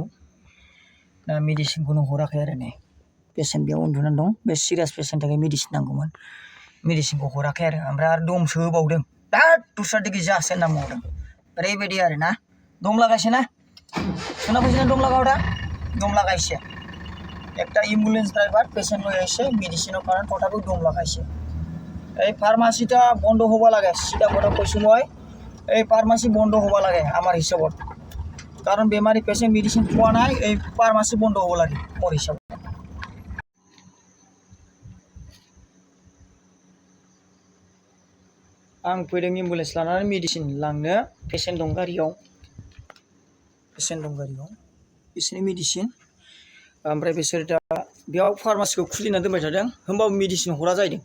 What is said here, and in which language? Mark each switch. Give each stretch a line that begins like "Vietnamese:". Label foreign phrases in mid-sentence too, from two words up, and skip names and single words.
Bodo: दा मेडिसिनखौनो हराखै आरो नै पेशेन्ट बेयाव उन्दुनानै दं। बे सिरियास पेशेन्टनि थाखाय मेडिसिन नांगौमोन, मेडिसिनखौ हराखै आरो दमसो होबावदों। दा दस्रा दिगि जासो होनना बुंबावदों। ओरैबायदि आरो ना, दम लागायसै ना, खोनाफैसै ना दम लागाव दा, दम लागायसै।
Assamese: একটা
English: ambulance driver
Assamese: पेशेंट লয়ে এসে মেডিসিনের কারণে তথাপিও দম লাগাইছে। এই ফার্মাসিটা বন্ধ হবা লাগে, সিধা কথা কইছো মই। এই ফার্মাসি বন্ধ হবা লাগে আমার হিসাবত, কারণ বেমারি
English: patient medicine
Assamese: খোয়া নাই, এই ফার্মাসি বন্ধ হবা লাগে মোর হিসাবত।
Bodo: आं फैदों एम्बुलेंस लानानै मेडिसिन लांनो। पेशेंट दं गारियाव, बिसोरनि मेडिसिन। ओमफ्राय बिसोर दा बेयाव फार्मासिखौ खुलिना दोनबाय थादों, होमबाबो मेडिसिन हरा जाहैदों।